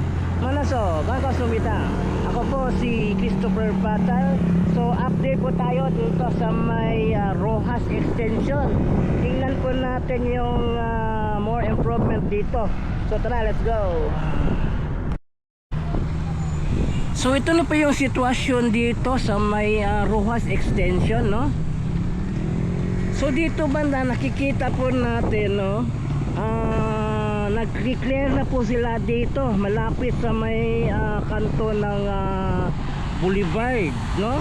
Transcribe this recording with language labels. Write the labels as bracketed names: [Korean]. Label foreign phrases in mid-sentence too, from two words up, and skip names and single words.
[Korean] 만나서 반갑습니다. [Filipino] Ako po si Christopher Patal. So update po tayo dito sa may Rojas Extension. Tingnan po natin yung [English] more improvement [Filipino] dito. So tara, [English] let's go. [Filipino] So ito na po yung sitwasyon dito sa may Rojas Extension, no? So dito banda nakikita po natin, no? Nag-clear na po sila dito malapit sa may kanto ng Boulevard, no?